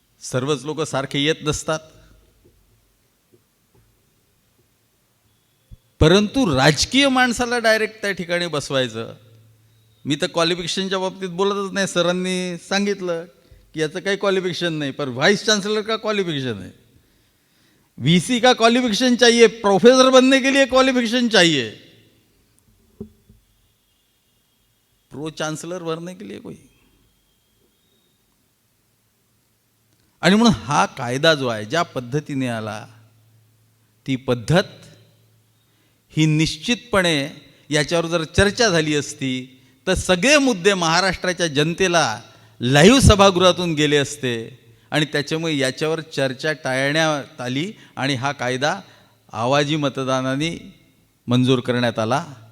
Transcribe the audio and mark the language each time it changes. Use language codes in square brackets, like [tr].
[mr] सर्वच लोक सारखे येत नसतात. परंतु राजकीय माणसाला डायरेक्ट त्या ठिकाणी बसवायचं, मी तर क्वालिफिकेशनच्या बाबतीत बोलतच नाही. सरांनी सांगितलं की याचं काही क्वालिफिकेशन नाही, [hi] पर व्हाइस चांसलर का क्वालिफिकेशन है, वीसी का क्वालिफिकेशन चाहिए, प्रोफेसर बनने के लिए क्वालिफिकेशन चाहिए, प्रो चांसलर बनने के लिए कोई. [mr] आणि म्हणून हा कायदा जो आहे ज्या पद्धतीने आला, ती पद्धत ही निश्चितपणे याच्यावर जर चर्चा झाली असती तर सगळे मुद्दे महाराष्ट्राच्या जनतेला लाईव्ह सभागृहातून गेले असते आणि त्याच्यामुळे याच्यावर चर्चा टाळण्यात आली आणि हा कायदा आवाजी मतदानाने मंजूर करण्यात आला.